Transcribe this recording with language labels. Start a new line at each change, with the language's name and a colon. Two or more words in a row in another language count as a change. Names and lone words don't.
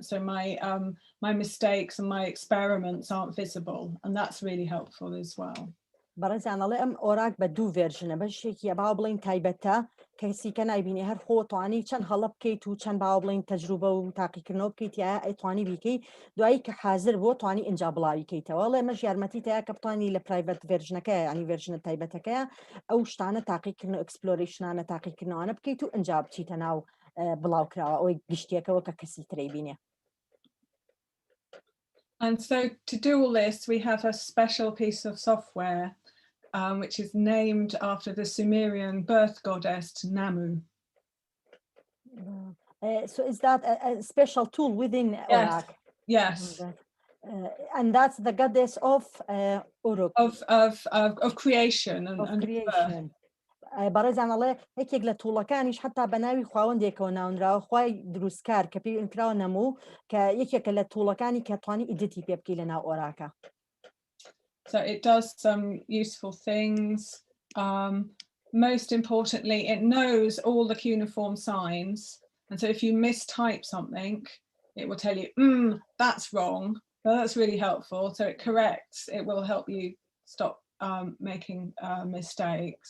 English: So my mistakes and my experiments aren't visible. And that's really helpful as well.
Central Kurdish: بەڕێزیان ئەڵێ ئەم ئۆراک بە 2 ڤێرژنە بەشێکی باو بڵین تایبەتە کەسی کە نایبینی هەر خۆ توانی چەند هەڵە بکەیت و چەند باو بڵین تەجروبە و تاقیکردنەوە بکەیت یا ئەیتوانی بیکەی دوایی کە حاضر بۆ توانی ئینجا بڵاویکەیتەوە لێ مەش یارمەتی تەیە کە بتوانی لە پرایڤەت ڤێرژنەکەی ینی ڤێرژنە تایبەتەکەیە ئەو شتانە تاقیکردن و ئەکسپلۆریشنانە تاقیکردنەوەانە بکەیت و ئینجا بچیتە ناو بڵاوکراوە ئەوەی گشتێکەوە کە کەسی ترەی بینێ.
English: And so to do all this, we have a special piece of software which is named after the Sumerian birth goddess Namu. So is that a special tool within Oracc? Yes. And that's the goddess of Oracc. Of creation and creation.
Central Kurdish: بەڕێزان ئەڵێ یەکێک لە تووڵەکانیش حتا بە ناوی خواوەندێکەوە ناونراوە خوای دروستکار کە پێی ئەنکراوە نەموو کە یەکێکە لە تووڵەکانی کە توانی ئیدیتی پێ بکەی لەناو ئۆراکە.
English: So it does some useful things. Most importantly, it knows all the cuneiform signs. And so if you mistype something, it will tell you, that's wrong. So that's really helpful. So it corrects, it will help you stop making mistakes.